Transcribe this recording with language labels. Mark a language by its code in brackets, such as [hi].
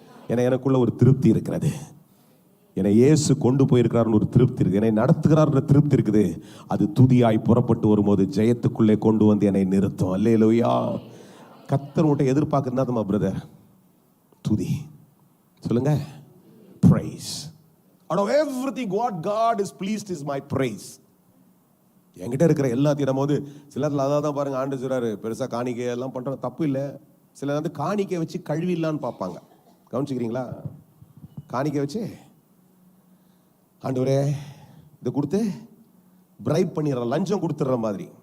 [ta] ஏன்னா எனக்குள்ள ஒரு திருப்தி இருக்கிறது. என்னை இயேசு கொண்டு போயிருக்கிறார்னு ஒரு திருப்தி இருக்குது. என்னை நடத்துகிறார்ன்ற திருப்தி இருக்குது. அது துதியாய் புறப்பட்டு வரும்போது ஜெயத்துக்குள்ளே கொண்டு வந்து என்னை நிறுத்தும். அல்லேலூயா. கர்த்தர் உன்கிட்ட எதிர்பார்க்குறதா பிரதர்? துதி. சொல்லுங்க, [en] praise. Out of everything what God is pleased is my praise. [ta] என்கிட்ட இருக்கிற எல்லாத்தையும் நம்ம வந்து சிலர் அதான் தான் பாருங்க, ஆண்டு சொல்றாரு பெருசாக காணிக்கை எல்லாம் பண்ணுற தப்பு இல்லை. சிலர் வந்து காணிக்கை வச்சு கழுவிடலான்னு பார்ப்பாங்க. கவனிச்சுக்கிறீங்களா? காணிக்கை வச்சு ஆண்டவரே இதை கொடுத்து பிரைப் பண்ணிடுற, லஞ்சம் கொடுத்துடுற மாதிரி.